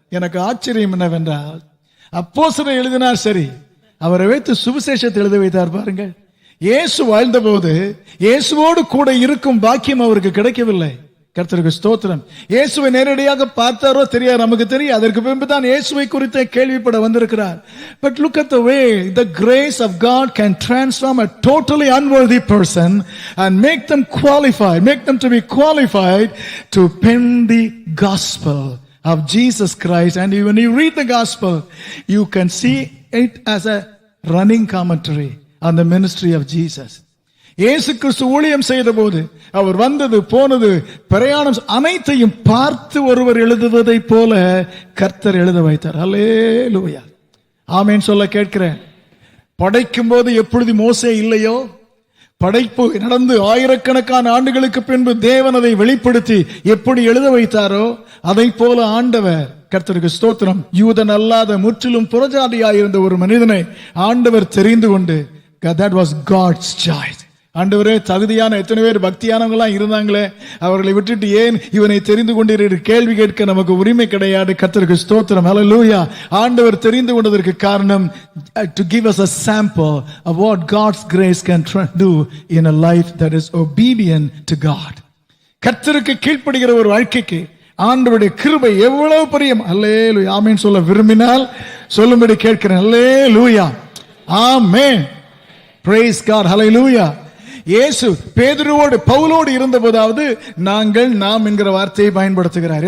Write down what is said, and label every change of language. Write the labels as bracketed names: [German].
[Tamil] எனக்கு ஆச்சரியம் என்னவென்றால், அப்போஸ்தலர் எழுதினார் சரி, அவரை வைத்து சுவிசேஷத்தை எழுத வைத்தார். பாருங்கள், இயேசு வாழ்ந்த போது இயேசுவோடு கூட இருக்கும் பாக்கியம் அவருக்கு கிடைக்கவில்லை. கர்த்தருக்கு ஸ்தோத்திரம். இயேசுவை நேரடியாக பார்த்தாரோ தெரியாது, நமக்கு தெரியும். அதற்கு பின்பு தான் இயேசுவை குறித்த கேள்விப்பட வந்திருக்கிறார். [English] But look at the way the grace of God can transform a totally unworthy person and make them to be qualified to pen the gospel of Jesus Christ. And when you read the gospel, you can see it as a running commentary on the ministry of Jesus. [Tamil] இயேசு கிறிஸ்து ஊழியம் செய்த போது அவர் வந்தது போனது பிரயாணம் அனைத்தையும் பார்த்து ஒருவர் எழுதுவதை போல கர்த்தர் எழுத வைத்தார். அல்லேலூயா. ஆமென் சொல்ல கேட்கிறேன். படைக்கும் போது எப்பொழுது மோசே இல்லையோ, படைப்பு நடந்து ஆயிரக்கணக்கான ஆண்டுகளுக்கு பின்பு தேவன் அதை வெளிப்படுத்தி எப்படி எழுத வைத்தாரோ அதை போல ஆண்டவர், கர்த்தருக்கு ஸ்தோத்திரம், யூதன் அல்லாத முற்றிலும் புறஜாதியாயிருந்த ஒரு மனிதனை ஆண்டவர் தெரிந்து கொண்டு, [English] that was God's choice. [Tamil] ஆண்டவரே, தகுதியான எத்தனை பேர் பக்தியானவங்களா இருந்தாங்களே, அவர்களை விட்டுட்டு ஏன் இவனை தெரிந்து கொண்டீர் கேள்வி கேட்க நமக்கு உரிமை கிடையாது. கர்த்தருக்கு ஸ்தோத்திரம். ஹல்லேலூயா. ஆண்டவர் தெரிந்து கொண்டதற்கு காரணம், [English] to give us a sample of what God's grace can do in a life that is obedient to God. [Tamil] கர்த்தருக்கு கீழ்ப்படுகிற ஒரு வாழ்க்கைக்கு ஆண்டவருடைய கிருபை எவ்வளவு பிரியம். அல்லேலூயா. ஆமென் சொல்ல விரும்பினால் சொல்லும்படி கேட்கிறேன். அல்லேலூயா. ஆமென். [English] Praise God. Hallelujah. [Tamil] இயேசு பேதுருவோடு பவுலோடு இருந்த போதாவது நாம் என்கிற வார்த்தையை பயன்படுத்துகிறார்.